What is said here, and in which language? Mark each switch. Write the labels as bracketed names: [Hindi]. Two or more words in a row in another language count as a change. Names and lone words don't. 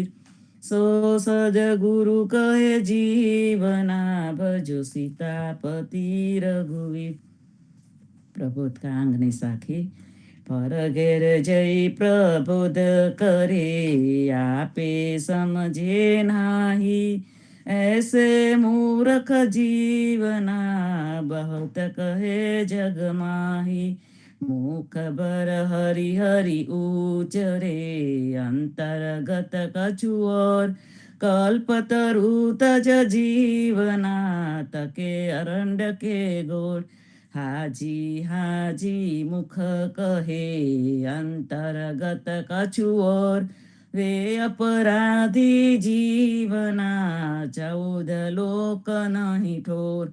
[Hindi] सो सदगुरु कहे जीवना, भजो सीतापति रघुवीर. [Gujarati] પ્રબોધકાંગની સાખી. [Hindi] पर घेर जई प्रबोध करे, आपे समजे नाही. ऐसे मूर्ख जीवना, बहुत कहे जग माही. मुख बर हरि हरि उचरे, अंतर्गत कछु और. कल्पतरु तज जीवना, तके अरंड के गोड़. हाजी हाजी मुख कहे, अंतर्गत कछु और. वे अपराधी जीवना, 14 लोक नहीं ठोर.